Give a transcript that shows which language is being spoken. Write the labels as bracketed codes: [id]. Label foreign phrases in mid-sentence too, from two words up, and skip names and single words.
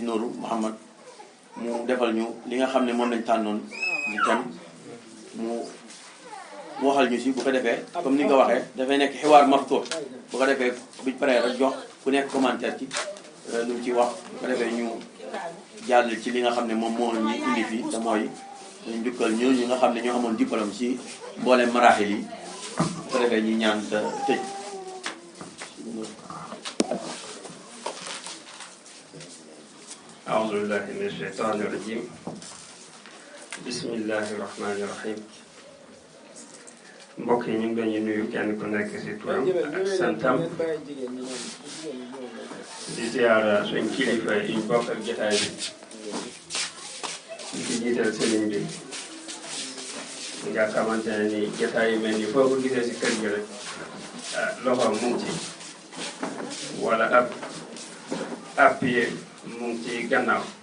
[wo] Nourou Mohamed mu defal ñu li nga xam ne moom lañ tànnoon di tem mu waxal ñu si bu ko defee comme ni nga ko waxee dafay nekk xiwaar maftuux bu ko defee buñ paree rek jox ku nekk commentaire ci lu mu ci wax bu ko defee ñu jàll ci li nga xam ne moom moo ñu indi fii te mooy njukkal ñooñu nga xam ne ñoo amoon diplôme ci mboolem maraaxil yi bu ko defee ñuy ñaan te tëj [ar] أعوذ بالله من الشيطان الرجيم بسم الله الرحمن الرحيم [wo] mbokk yi ñu ngi leen di nuyu kenn ku nekk ci turam ak santam di ziyaara suñ kilifa yi ñu bokk ak jotaay bi di jiital sëriñ bi nga xamante ne ni jotaay yu mel ni foo ko gisee ci kër gi rek loxoom mu ngi ci wala ab pied mu ngi ci gannaaw